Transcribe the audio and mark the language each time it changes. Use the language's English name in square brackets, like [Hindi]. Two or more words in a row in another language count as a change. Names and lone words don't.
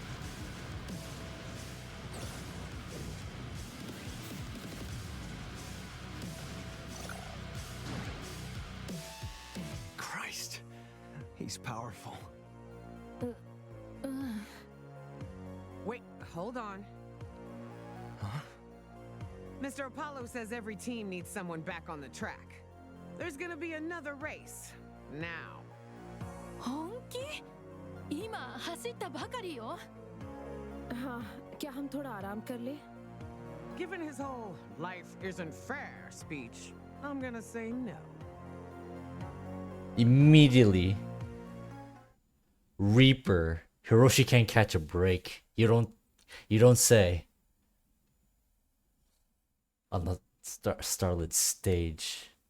[English] Christ, he's powerful. Wait, hold on. Huh? Mr. Apollo says every team needs someone back on the track. There's gonna be another race. Now. [Japanese] 本気今走ったばかりよ [Hindi] हाँ, क्या हम थोड़ा आराम कर ले? [English] Given his whole life isn't fair speech, I'm gonna say no. Immediately. Reaper. Hiroshi can't catch a break. You don't say. On the starlit stage.